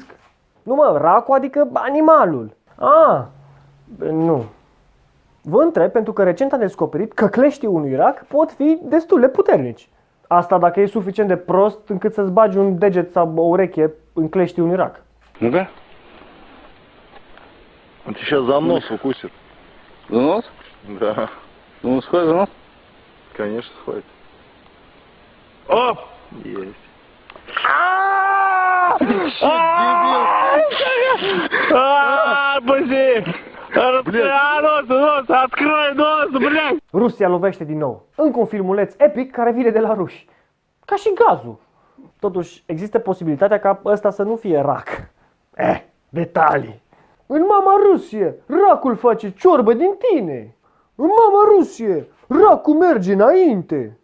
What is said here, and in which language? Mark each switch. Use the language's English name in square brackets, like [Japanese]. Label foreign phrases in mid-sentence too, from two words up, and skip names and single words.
[Romanian] Nu mă, racu adică animalul. Nu. Vă întreb pentru că recent am descoperit că cleștii unui rac pot fi destul de puternici. Asta dacă e suficient de prost încât să-ți bagi un deget sau o ureche în cleștii unui rac. [Russian] Ну-ка. Он тебя сейчас за нос укусит. За нос? Да. Ну, схватит за нос? Конечно, схватит. Оп! Есть. Открой нос, блядь! [Romanian] Rusia lovește din nou. Încă un filmuleț epic care vine de la ruși. Ca și gazul. Totuși, există posibilitatea ca ăsta să nu fie rac. Detalii. În mama Rusie, racul face ciorbă din tine. În mama Rusie, racul merge înainte.